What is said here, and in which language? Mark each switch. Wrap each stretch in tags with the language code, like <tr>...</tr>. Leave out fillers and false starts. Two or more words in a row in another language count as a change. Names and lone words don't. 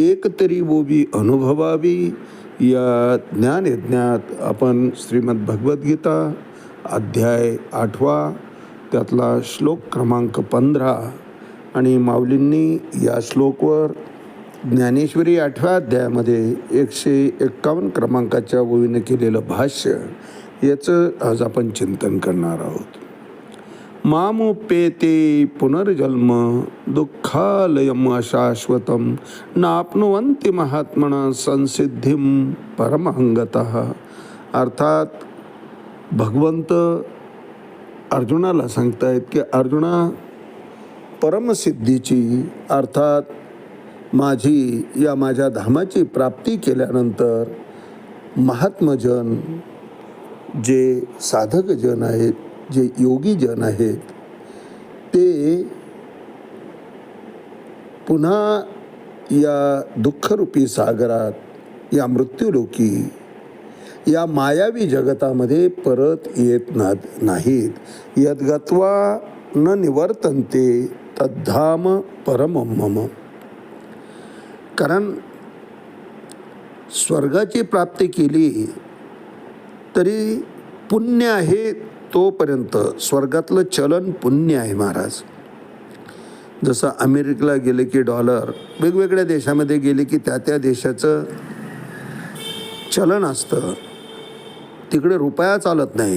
<mr>एक तरी बोबी अनुभवावी या ज्ञानयज्ञात आपण श्रीमद भगवद्गीता अध्याय 8 त्यातला श्लोक क्रमांक 15 आणि माऊलींनी या श्लोकवर ज्ञानेश्वरी 8व्या अध्यायामध्ये 151 क्रमांकाच्या ओळीने केलेलं भाष्य याचं आज आपण चिंतन करणार आहोत.</mr> <sa>मामुपेते पुनर्जन्म दुःखालयम अशाश्वतम नाप्नुवन्ति महात्मना संसिद्धिम परमहंगतः.</sa> <mr>अर्थात भगवंत अर्जुनाला सांगतायत की अर्जुना, परमसिद्धीची अर्थात माझ्या धामाची प्राप्ती केल्यानंतर महात्मजन, जे साधक जन आहेत, जे योगी जन आहेत, ते पुन्हा या दुःखरूपी सागरात, या मृत्यूलोकी, या मायावी जगतामध्ये परत येत नाहीत.</mr> <sa>यद्गत्वा न निवर्तन्ते तद्धाम परमं मम.</sa> <mr>कारण स्वर्गाची प्राप्ती केली तरी पुण्य आहे, तोपर्यंत स्वर्गातलं चलन पुण्य आहे महाराज. जसं अमेरिकेला गेले की डॉलर, वेगवेगळ्या देशामध्ये गेले की त्या देशाचं चलन असतं, तिकडे रुपया चालत नाही.</mr>